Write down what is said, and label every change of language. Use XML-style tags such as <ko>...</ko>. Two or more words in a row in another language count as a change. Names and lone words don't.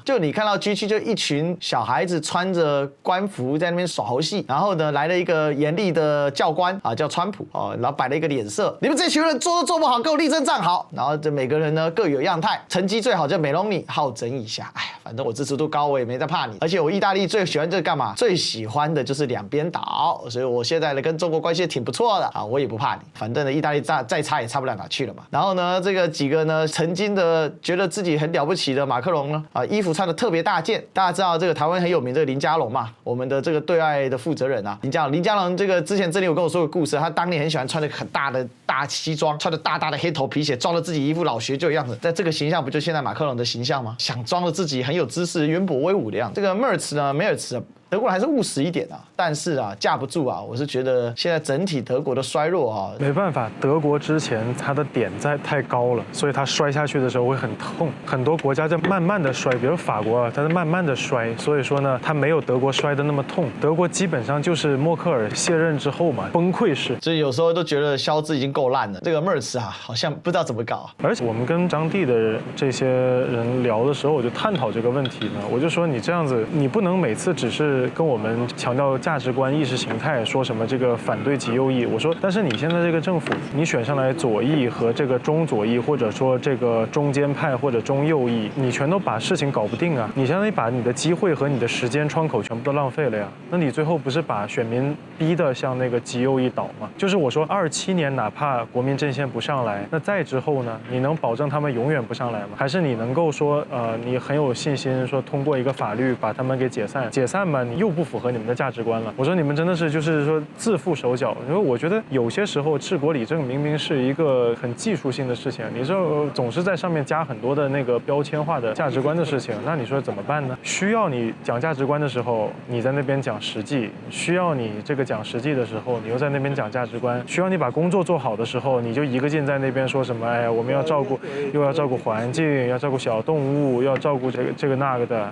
<zh>就你看到 G7 就一群小孩子穿着官服在那邊耍猴戲，然後呢來了一個嚴厲的教官叫川普然後擺了一個臉色，你們這群人做都做不好，給我立正站好。然後這每個人呢各有樣態，成績最好叫梅隆尼，好整一下。哎呀，反正我支持度高，我也沒在怕你。而且我意大利最喜歡這個幹嘛？最喜歡的就是兩邊倒，所以我現在呢跟中國關係也挺不錯的我也不怕你。反正呢意大利再差也差不了哪去了嘛。然後呢，這個幾個呢，曾經的覺得自己很了不起的馬克龍呢，衣服穿的特別大件。大家知道這個台灣很有名這個林佳龍嘛，我們的這個對外的負責人林佳龍這個之前這裡有跟我說個故事，他當年很喜歡穿着很大的大西裝，穿着大大的黑頭皮鞋，裝了自己一副老學究的樣子。在這個形象不就現在馬克龍的形象嗎？想裝了自己很有知識、淵博威武的樣子。這個梅爾茨德國人還是務實一點但是架不住我是覺得現在整體德國的衰弱沒辦法，德國之前它的點在太高了，所以它摔下去的时候會很痛。很多國家在慢慢的摔，比如法國它是慢慢的摔，所以說呢，它沒有德國摔的那麼痛。德國基本上就是默克爾卸任之後嘛，崩潰式。所以有時候都覺得肖茲已經夠爛了，這個梅爾茨好像不知道怎麼搞。而且我們跟張帝的這些人聊的時候，我就探討這個問題呢，我就說你這樣子，你不能每次只是是跟我們強調價值觀、意識形態，說什麼這個反對极右翼。我說，但是你現在這個政府，你選上來左翼和這個中左翼，或者說這個中間派或者中右翼，你全都把事情搞不定啊！你相当于把你的机会和你的时间窗口全部都浪費了呀。那你最後不是把選民逼得向那個極右翼倒嗎？就是我說27年哪怕國民陣線不上來，那再之後呢？你能保證他們永遠不上來嗎？還是你能夠說你很有信心說通過一個法律把他們給解散？解散吧，你又不符合你們的價值觀了。我說你們真的是就是說自負手腳。因為我覺得有些時候治國理政明明是一個很技術性的事情，你說總是在上面加很多的那個標籤化的價值觀的事情，那你說怎麼辦呢？需要你講價值觀的時候，你在那邊講實際；需要你這個講實際的時候，你又在那邊講價值觀；需要你把工作做好的時候，你就一個勁在那邊說什麼哎呀我們要照顧，又要照顧環境，要照顧小動物，要照顧這個那個的。</zh>